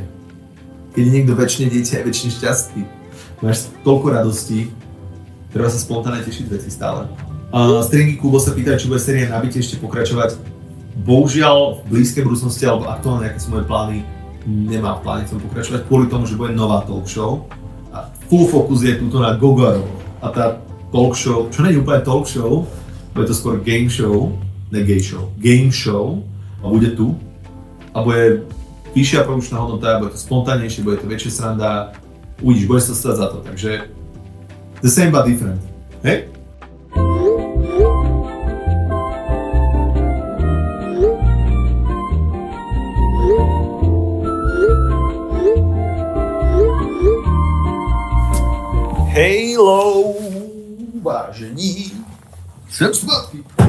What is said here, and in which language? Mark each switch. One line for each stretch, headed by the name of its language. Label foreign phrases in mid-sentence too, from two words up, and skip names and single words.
Slovak: Keď je niekto väčšine dieťa, je väčšine šťastný. Máš toľko radostí, treba sa spontánne tešiť veci stále. Stringy Kubo sa pýtajú, či bude séria Nabitie ešte pokračovať. Bohužiaľ v blízkej budúcnosti alebo aktuálne, aké sú moje plány, nemám v pláne chcem pokračovať kvôli tomu, že bude nová
English: talk show.
Slovak: A
English: full focus
Slovak: je túto na Gogaro. A tá
English: talk show,
Slovak: čo nie je úplne
English: talk show,
Slovak: bude to skôr
English: game show,
Slovak: ne
English: gay show, game show
Slovak: a bude tu. A bude vyššia produkčná hodnota, bude to spontánnejšie, bude to väčšia sranda, uvidíš, bude sa stať za to, takže
English: the same but different,
Slovak: hej?
Czech: Hello, vážení, sem zpátky.